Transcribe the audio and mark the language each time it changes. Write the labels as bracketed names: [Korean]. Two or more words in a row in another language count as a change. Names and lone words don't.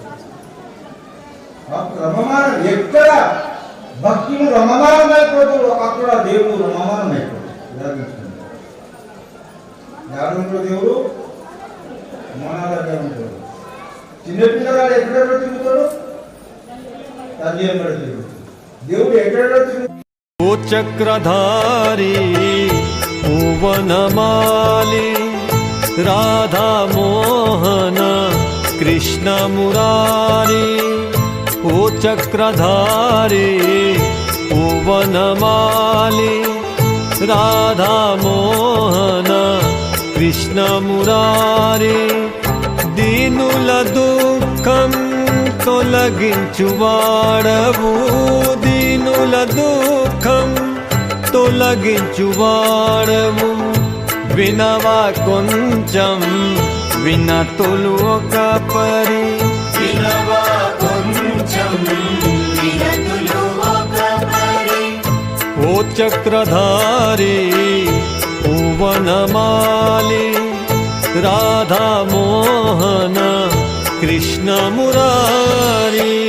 [Telugu] రమమానం ఎక్కడ భక్తులు రమమానం అయిపోతాడు అక్కడ దేవుడు రమమానం అయిపోతాడు. జ్ఞానంలో దేవుడు మన దగ్గర ఉంటాడు. చిన్నపిల్లగాడు ఎక్కడెక్కడ తిరుగుతాడు, తల్లి ఎక్కడ తిరుగుతాడు. దేవుడు ఎక్కడెక్కడ తిరుగుతాడు. ఓ చక్రధారి ఓ వనమాలి రాధా మోహన కృష్ణ మురారి ఓ చక్రధారి ఓ వనమాలి రాధా మోహన కృష్ణ మురారి దీనుల దుఃఖం తొలగించువాడవు దీనుల దుఃఖం తొలగించువాడవు వినవా కొంచెం వినతులు ఒక పరి వినవా కొంచెం వినతులు ఒక పరి ఓ చక్రధారి ఓ వనమాలి రాధా మోహన కృష్ణ మురారి